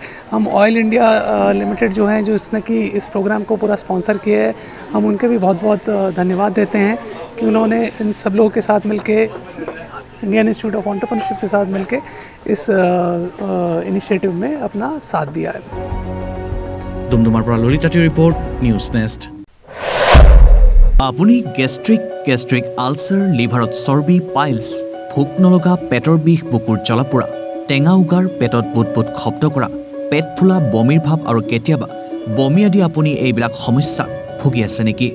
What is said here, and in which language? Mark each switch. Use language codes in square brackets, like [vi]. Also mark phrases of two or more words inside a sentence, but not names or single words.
[hi] हम ऑयल इंडिया लिमिटेड जो हैं, जो इसने कि इस प्रोग्राम को पूरा स्पॉन्सर किया है, हम उनके भी बहुत बहुत धन्यवाद देते हैं कि उन्होंने इन सब लोगों के साथ मिलके, इंडियन इंस्टीट्यूट ऑफ एंटरप्रेन्योरशिप के साथ मिलके इस इनिशिएटिव में अपना साथ दिया है। [as] ডুমডুমাৰ পৰা ললিতাটিৰ ৰিপৰ্ট, নিউজ নেষ্ট। আপুনি [en] gastric ulcer, [as] লিভাৰত চৰ্বি, পাইলছ, ভোক নলগা, পেটৰ বিষ, বুকুৰ জ্বলা-পোৰা, টেঙা উগাৰ, পেটত বুট শব্দ কৰা, পেট ফুলা, বমিৰ ভাৱ আৰু কেতিয়াবা বমি আদি আপুনি এইবিলাক সমস্যাত ভুগি আছে নেকি?